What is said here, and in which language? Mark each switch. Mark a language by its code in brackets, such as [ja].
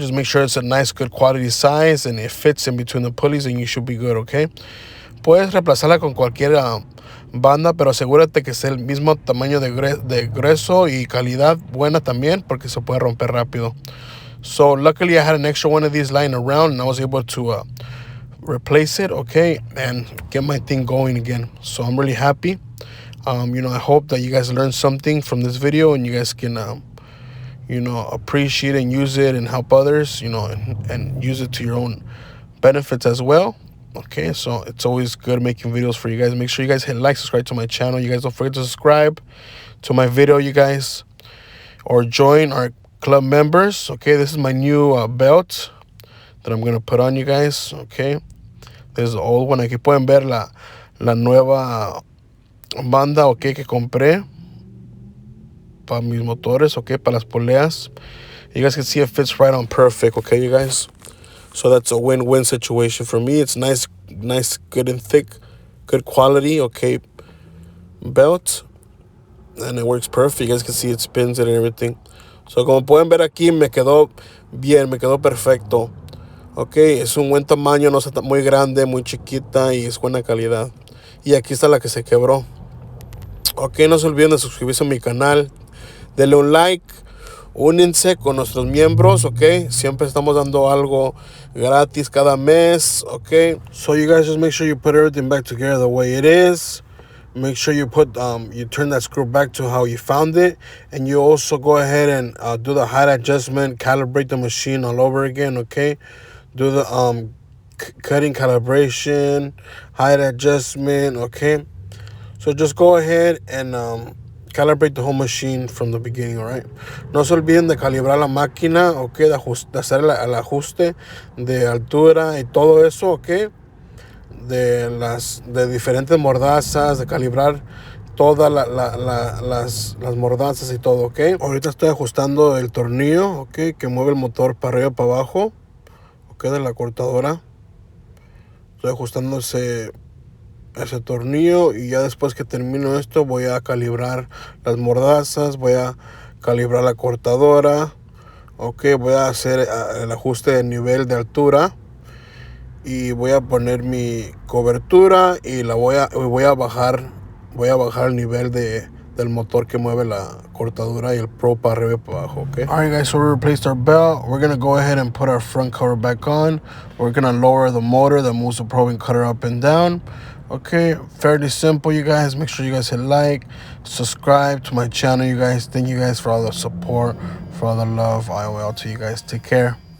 [en] Just make sure it's a nice, good quality size and it fits in between the pulleys, and you should be good, okay. [es] Puedes reemplazarla con cualquier banda, pero asegúrate que sea el mismo tamaño de grueso y calidad buena también, porque se puede romper rápido. [en] So luckily I had an extra one of these lying around, and I was able to replace it, okay, and get my thing going again. So I'm really happy. You know, I hope that you guys learned something from this video, and you guys can you know, appreciate and use it and help others, you know, and use it to your own benefits as well. Okay, so it's always good making videos for you guys. Make sure you guys hit like, subscribe to my channel. You guys don't forget to subscribe to my video, you guys, or join our club members. Okay, this is my new belt that I'm gonna put on, you guys. Okay, this is the old one. [es] Aquí pueden ver la nueva banda, okay, que compré para mis motores, okay, para las poleas. [en] You guys can see it fits right on perfect, okay, you guys. So that's a win-win situation for me. It's nice, good and thick, good quality, okay, belt, and it works perfect. You guys can see it spins it and everything. [es] So como pueden ver aquí, me quedó bien, me quedó perfecto. Ok, es un buen tamaño, no está muy grande, muy chiquita, y es buena calidad. Y aquí está la que se quebró. Ok, no se olviden de suscribirse a mi canal. Denle un like. Únense con nuestros miembros, ok. Siempre estamos dando algo gratis cada mes, ok. [en] So you guys just make sure you put everything back together the way it is. Make sure you put you turn that screw back to how you found it, and you also go ahead and do the height adjustment, calibrate the machine all over again, okay. Do the cutting calibration, height adjustment, okay. So just go ahead and calibrate the whole machine from the beginning, all right. [es] No se olviden de calibrar la máquina, okay, de hacer el ajuste de altura y todo eso, okay. De diferentes mordazas, de calibrar todas las mordazas y todo, ok. Ahorita estoy ajustando el tornillo, ok, que mueve el motor para arriba y para abajo, ok, de la cortadora. Estoy ajustando ese tornillo, y ya después que termino esto voy a calibrar las mordazas, voy a calibrar la cortadora, ok, voy a hacer el ajuste de nivel de altura, y voy a poner mi cobertura y voy a bajar el nivel del motor que mueve la cortadura y el pro para arriba y para abajo, okay. [en] Alright guys, so we replaced our belt. We're gonna go ahead and put our front cover back on. We're gonna lower the motor that moves the probe and cutter up and down. Okay, fairly simple, you guys. Make sure you guys hit like, subscribe to my channel, you guys. Thank you guys for all the support, for all the love. I will to you guys. Take care.